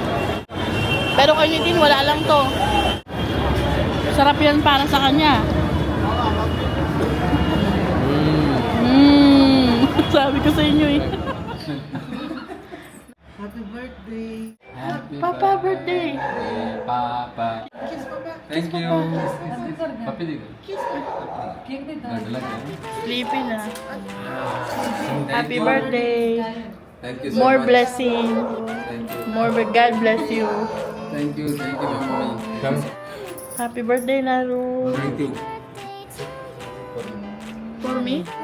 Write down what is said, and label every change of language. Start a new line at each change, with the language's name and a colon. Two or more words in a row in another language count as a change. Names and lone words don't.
Filipino: Pero kay Nitin, wala lang to. Sarap yan para sa kanya. Sabi ko sa inyo eh.
English: Happy birthday. Papa birthday.
Hindi: पापा
English: thank you
Hindi: पप्पी देखो
English: Sleepy na. Happy birthday. thank you More blessing. More God bless you. thank you मम्मी Happy birthday, Naru. thank you For me?